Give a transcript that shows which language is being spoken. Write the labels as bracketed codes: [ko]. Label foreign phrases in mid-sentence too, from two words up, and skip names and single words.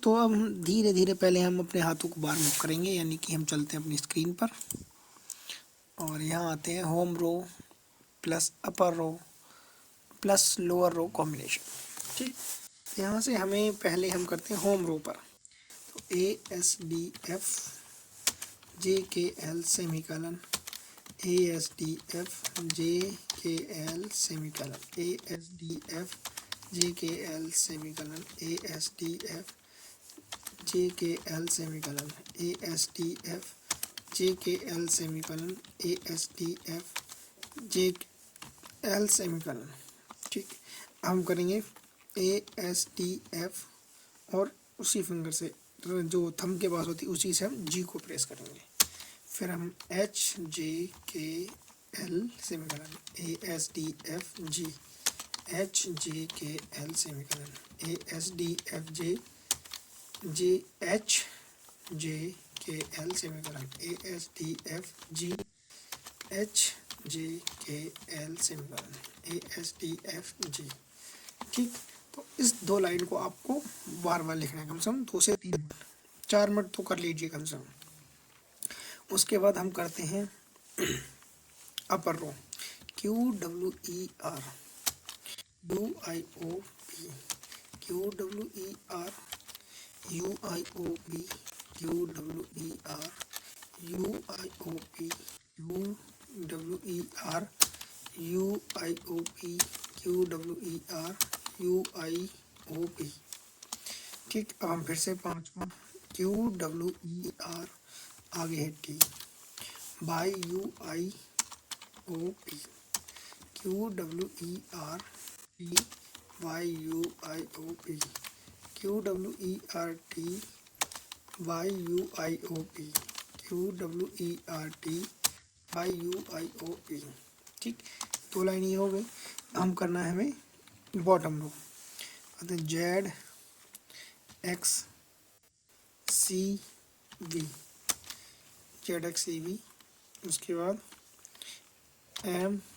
[hi] तो अब हम धीरे धीरे पहले हम अपने हाथों को बाहर मूव करेंगे, यानी कि हम चलते हैं अपनी स्क्रीन पर और यहाँ आते हैं [en] home row plus upper row plus lower row combination, [hi] ठीक। यहाँ से हमें पहले हम करते हैं [en] home row [hi] पर। [en] तो ASDF JKL सेमीकलन ASDF JKL सेमीकलन ASDF JKL सेमीकलन ASDF JKL सेमीकलन ASDF JKL सेमीकलन ASDF JKL सेमीकलन, [hi] ठीक। हम करेंगे ASDF और उसी फिंगर से जो थंब के पास होती है उसी से हम जी को प्रेस करेंगे। फिर हम [en] HJKL सेमीकलन ASDF G HJKL सेमीकलन ASDF JKL सेमीकलन ASDF G HJKL सेमीकलन ASDF G, ठीक। [hi] तो इस 2 लाइन को आपको बार बार लिखना है, कम से कम 2 से 3 मिनट, 4 मिनट तो कर लीजिए कम से कम। उसके बाद हम करते हैं [en] अपर रो QWER UIOP QWER UIOP QWER UIOP QWER UIOP QWER UIOP, [hi] ठीक। अब हम फिर से 5वां [en] QWER, आगे है T बाय UIOP QWER T बाय UIOP QWER T बाय UIOP QWER T बाय UIOP, ठीक। [hi] 2 लाइन ये हो गई। हम करना है हमें [en] bottom row, [hi] ZXCV उसके बाद M